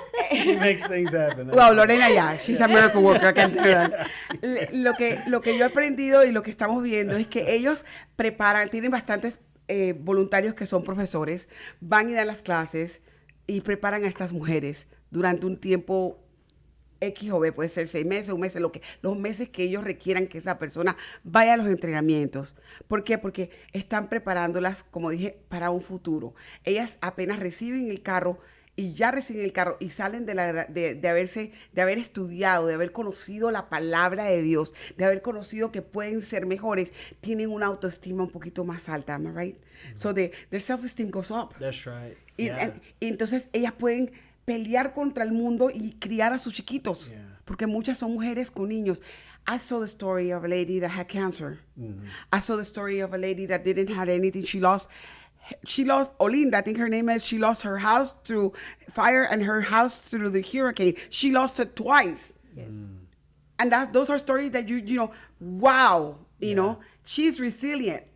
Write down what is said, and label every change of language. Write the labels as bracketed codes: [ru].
[en] She makes things happen. Well, Lorena, yeah, she's a miracle worker, I can tell you that. [es] Lo que yo he aprendido y lo que estamos viendo es que ellos preparan, tienen bastantes voluntarios que son profesores, van y dan las clases y preparan a estas mujeres durante un tiempo X o B, puede ser 6 meses, un mes, los meses que ellos requieran que esa persona vaya a los entrenamientos. ¿Por qué? Porque están preparándolas, como dije, para un futuro. Ellas apenas reciben el carro y ya reciben el carro y salen de haber estudiado, de haber conocido la palabra de Dios, de haber conocido que pueden ser mejores, tienen una autoestima un poquito más alta, [en] am I right? So their self-esteem goes up. That's right. [es] Y, [en] Yeah. [es] y entonces ellas pueden pelear contra el mundo y criar a sus chiquitos, porque muchas son mujeres con niños. [en] I saw the story of a lady that had cancer. I saw the story of a lady that didn't have anything. She lost, Olinda, I think her name is, she lost her house through fire and her house through the hurricane. She lost it twice. Yes. And those are stories that you know, wow, you know, she's resilient.